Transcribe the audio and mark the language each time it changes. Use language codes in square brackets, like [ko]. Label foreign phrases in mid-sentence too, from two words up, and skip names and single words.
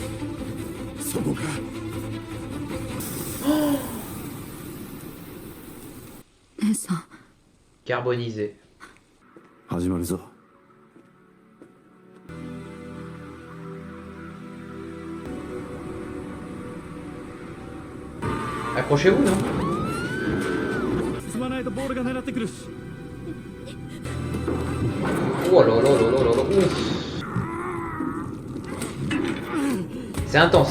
[fr] Carbonisé. Accrochez-vous, non? [ja] 進まないとボールが狙ってくるし [fr] Oh là là là là là là. Ouf. C'est intense.